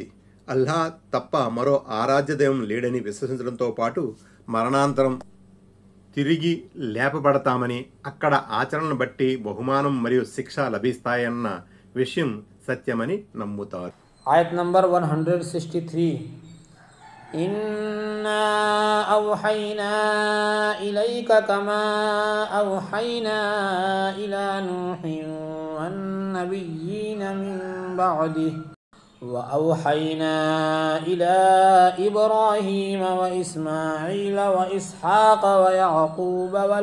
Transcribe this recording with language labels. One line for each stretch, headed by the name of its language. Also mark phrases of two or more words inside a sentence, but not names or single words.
Telugu: అల్లాహ్ తప్ప మరో ఆరాధ్య దైవం లేడని విశ్వసించడంతో పాటు మరణాంతరం తిరిగి లేపబడతామని, అక్కడ ఆచరణను బట్టి బహుమానం మరియు శిక్ష లభిస్తాయన్న విషయం సత్యమని నమ్ముతారు.
Hindi: आयत नंबर
Arabic: 163 إنا أوحينا إليك كما أوحينا إلى نوح والنبيين من بعده وأوحينا إلى إبراهيم وإسماعيل وإسحاق ويعقوب